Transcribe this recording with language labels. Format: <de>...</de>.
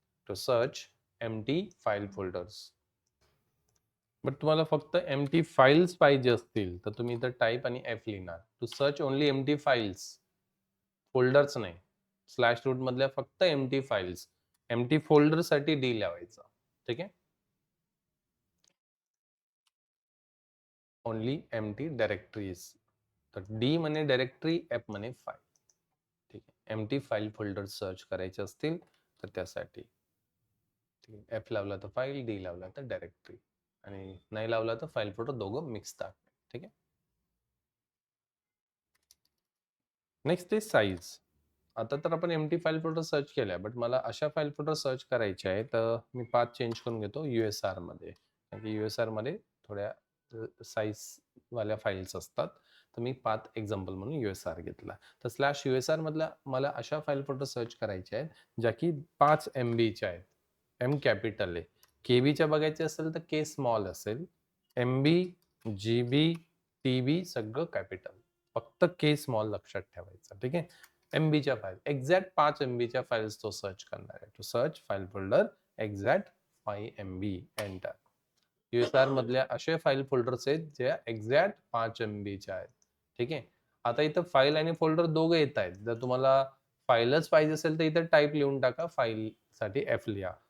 <en>To search empty file folders.</en> <mr>But तुम्हाला फक्त empty files पाहिजे असतील तर तुम्ही इथं टाईप आणि एफ लिहिणार.</mr> <en>To search only empty files, folders नाही.</en> <mr>स्लॅश रूट मधल्या फक्त एम्प्टी फाईल्स. एम्प्टी फोल्डर साठी डी लावायचा. ठीक आहे.</mr> <en>Only empty directories.</en> <mr>तर डी म्हणे डायरेक्टरी, एफ म्हणे फाईल. ठीक आहे. एम्प्टी फाईल फोल्डर सर्च करायचे असतील तर त्यासाठी एफ लावला तर फाईल, डी लावला तर डायरेक्टरी, आणि नाही लावला तर फाईल फोल्डर, दोघं मिक्स दाखवे. ठीक आहे.</mr> <en>Next is size.</en> <mr>आता तर आपण एम्प्टी फाईल फोल्डर सर्च केल्या, बट मला अशा फाईल फोल्डर सर्च करायचे आहे, तर मी पाथ चेंज करून घेतो USR मध्ये. कारण की USR मध्ये थोड्या साईज वाल्या फाईल्स असतात. तर मी पाथ एक्झाम्पल म्हणून USR घेतला. तर स्लॅश USR मधल्या मला अशा फाईल फोल्डर सर्च करायचे आहेत ज्या की 5 MB च्या आहेत. एम कॅपिटल आहे. केबीच्या बघायचे असेल तर के स्मॉल असेल. MB, GB, TB सगळं कॅपिटल. फक्त के स्मॉल लक्षात ठेवायचं. ठीक आहे. MBच्या फाईल, एक्झॅक्ट 5 MBच्या फाईल्स तो सर्च करणार आहे.</mr> <en>To search file folder exact 5 MB. Enter.</en> <mr>USR मधल्या असे फाईल फोल्डर्स आहेत ज्या एक्झॅक्ट 5 MBच्या आहेत. ठीक आहे. आता इथं फाईल आणि फोल्डर दोघं येत आहेत. जर तुम्हाला फाईलच पाहिजे असेल तर इथं टाईप लिहून टाका, फाईल साठी एफ लिहा.</mr>